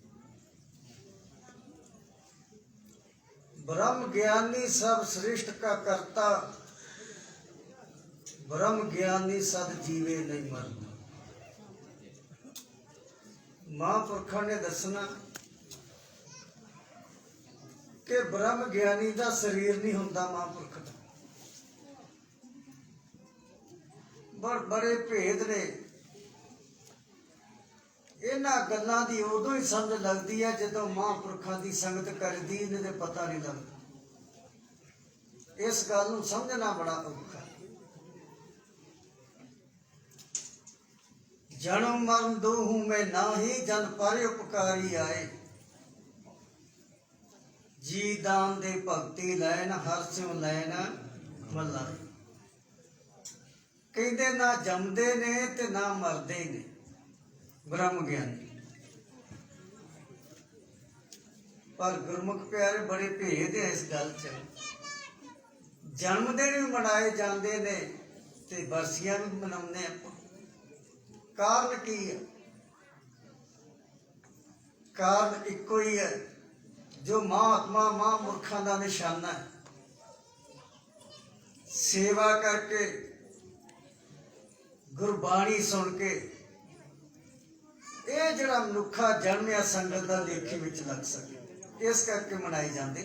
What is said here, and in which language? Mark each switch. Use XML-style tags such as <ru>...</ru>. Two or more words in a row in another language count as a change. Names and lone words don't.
<pa>ਬ੍ਰਹਮ ਗਿਆਨੀ ਸਭ ਸ੍ਰੇਸ਼ਟ ਕਾ ਕਰਤਾ, ਬ੍ਰਹਮ ਗਿਆਨੀ ਸਦ ਜੀਵੇ ਨਹੀਂ ਮਰਤਾ। ਮਹਾਂਪੁਰਖਾਂ ਨੇ ਦੱਸਣਾ</pa> <hi>कि ब्रह्म ज्ञानी का शरीर नहीं होता,</hi> <pa>ਮਹਾਂਪੁਰਖ ਕਾ ਬੜੇ ਭੇਦ ਨੇ। ਇਨ੍ਹਾਂ ਗੱਲਾਂ ਦੀ ਉਦੋਂ ਹੀ ਸਮਝ ਲਗਤੀ ਹੈ ਜਦੋਂ ਮਹਾਂਪੁਰਖਾਂ ਕੀ ਸੰਗਤ ਕਰਦੀ,</pa> <hi>इन्हें तो पता नहीं लगता।</hi> <pa>ਇਸ ਗੱਲ ਨੂੰ ਸਮਝਣਾ ਬੜਾ ਔਖਾ। ਜਨਮ ਮਰਣ ਦੋਹੂੰ ਮੇਂ ਨਾਹੀ, ਜਨ ਪਰ ਉਪਕਾਰੀ ਆਏ। ਜੀ ਦਾਨ ਦੇ ਭਗਤੀ ਲੈਨ, ਹਰ ਸਿਉਂ ਲੈਨ ਮੱਲਾਏ। ਕਹਤੇ ਨਾ ਜੰਮਦੇ ਨੇ ਤੇ ਨਾ ਮਰਦੇ ਨੇ ਬ੍ਰਹਮ ਗਿਆਨੀ। ਪਰ ਗੁਰਮੁਖ ਪਿਆਰੇ ਬੜੇ ਭੇਦ ਹੈ ਇਸ ਗੱਲ ਚ। ਜਨਮਦਿਨ ਭੀ ਮਨਾਏ ਜਾਤੇ ਨੇ ਤੇ ਬਰਸੀਆਂ ਵੀ ਮਨਾਉਂਦੇ ਆਪਾਂ। ਕਾਰਨ ਕੀ ਹੈ? ਕਾਰਨ ਇੱਕੋ ਹੀ ਹੈ, ਜੋ ਮਹਾਤਮਾ ਮਹਾਂਪੁਰਖਾਂ ਦਾ ਨਿਸ਼ਾਨਾ ਹੈ। ਸੇਵਾ ਕਰਕੇ, ਗੁਰਬਾਣੀ ਸੁਣ ਕੇ ਇਹ ਜਿਹੜਾ ਮਨੁੱਖਾ ਜਨਮਿਆ ਸੰਗਤ ਦਾ ਲੇਖੇ ਵਿੱਚ ਲੱਗ ਸਕੇ, ਇਸ ਕਰਕੇ ਮਨਾਏ ਜਾਂਦੇ।</pa>